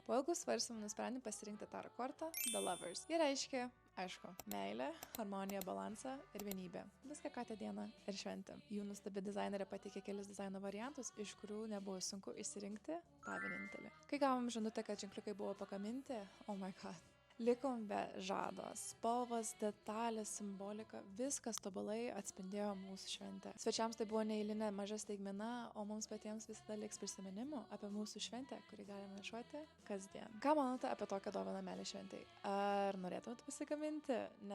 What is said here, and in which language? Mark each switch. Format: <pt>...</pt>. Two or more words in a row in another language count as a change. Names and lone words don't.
<lt>Po ilgų svarstymų nusprendėm pasirinkti tarą kortą The Lovers. Ji reiškia, aišku, meilė, harmonija, balansą ir vienybė. Viską ką tą dieną ir šventėm. Jų nuostabi dizainerė pateikė kelis dizaino variantus, iš kurių nebuvo sunku išsirinkti tą vienintelį. Kai gavom žinutę, kad ženkliukai buvo pagaminti,</lt> <en>oh my god.</en> <lt>Likom be žado. Spalvas, detalės, simbolika, viskas tobulai atspindėjo mūsų šventę. Svečiams tai buvo neeilinė maža staigmena, o mums patiems visada liks prisiminimų apie mūsų šventę, kurį galime nešuoti kasdien. Ką manote apie tokią dovaną meilės šventai? Ar norėtumėt pasigaminti?</lt>